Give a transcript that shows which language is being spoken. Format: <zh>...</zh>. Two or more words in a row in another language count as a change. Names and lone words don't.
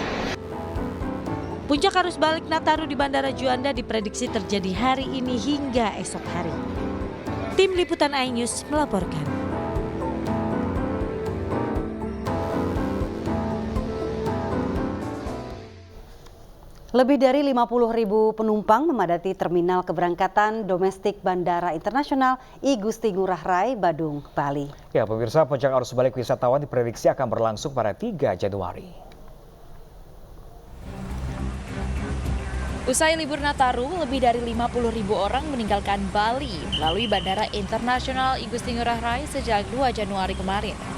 <id>Puncak arus balik Nataru di Bandara Juanda diprediksi terjadi hari ini hingga esok hari. Tim Liputan iNews melaporkan. Lebih dari 50.000 penumpang memadati terminal keberangkatan domestik Bandara Internasional I Gusti Ngurah Rai, Badung, Bali. Ya, pemirsa, puncak arus balik wisatawan diprediksi akan berlangsung pada 3 Januari. Usai libur Nataru, lebih dari 50.000 orang meninggalkan Bali melalui Bandara Internasional I Gusti Ngurah Rai sejak 2 Januari kemarin.</id>